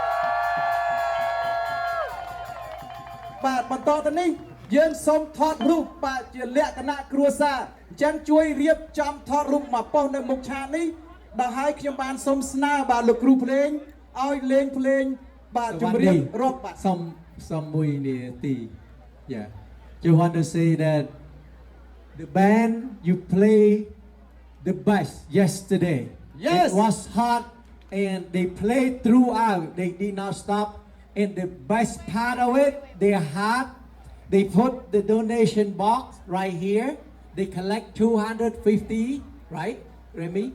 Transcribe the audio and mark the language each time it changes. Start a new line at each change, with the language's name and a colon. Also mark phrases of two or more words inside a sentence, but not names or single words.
Khmer: បាទបន្តទៅនេះយើងសូមថតរូបបាទជាលក្ខណៈគ្រួសារអញ្ចឹងជួយរៀបចំថតរូបមកប៉ុស្តិ៍នៅមុខឆាកនេះដល់ហើយខ្ញុំបានសូមស្នើបាទលោកគ្រូភ្លេងឲ្យលេងភ្លេងបាទជម្រាបរាប់បាទ
English: some
Khmer: មួយនាទី
English: Yeah you want to say that the band you play the best yesterday Yes it was hot and they played throughout they did not stop and the best part of it they had they put the donation box right here they collect 250 right Remy?